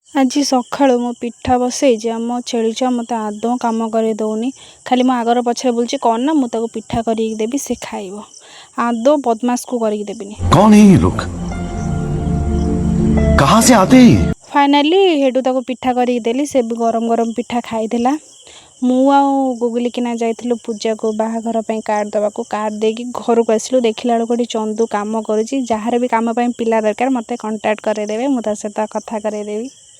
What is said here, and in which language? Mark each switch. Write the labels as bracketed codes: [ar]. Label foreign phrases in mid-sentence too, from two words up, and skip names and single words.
[or] ଆଜି ସକାଳୁ ମୁଁ ପିଠା ବସେଇଛି ଆମ ଛେଳିଛୁଆ ମୋତେ ଆଦୌ କାମ କରି ଦେଉନି। ଖାଲି ମୋ ଆଗର ପଛରେ ବୁଲୁଛି କ'ଣ ନା ମୁଁ ତାକୁ ପିଠା କରିକି ଦେବି ସେ ଖାଇବ। ଆଦୌ ବଦମାସକୁ କରିକି ଦେବିନି। [hi] कौन है ये लोग? कहाँ से आते हैं? [or] ଫାଇନାଲି ହେଠୁ ତାକୁ ପିଠା କରିକି ଦେଲି। ସେ ବି ଗରମ ଗରମ ପିଠା ଖାଇଥିଲା। ମୁଁ ଆଉ ଗୁଗୁଲି କିନା ଯାଇଥିଲୁ ପୂଜାକୁ ବାହାଘର ପାଇଁ କାର୍ଡ଼ ଦେବାକୁ। କାର୍ଡ଼ ଦେଇକି ଘରକୁ ଆସିଲୁ। ଦେଖିଲା ବେଳକୁ ଏଠି ଚନ୍ଦୁ କାମ କରୁଛି। ଯାହାର ବି କାମ ପାଇଁ ପିଲା ଦରକାର ମୋତେ କଣ୍ଟାକ୍ଟ କରେଇଦେବେ, ମୁଁ ତା ସହିତ କଥା କରେଇଦେବି।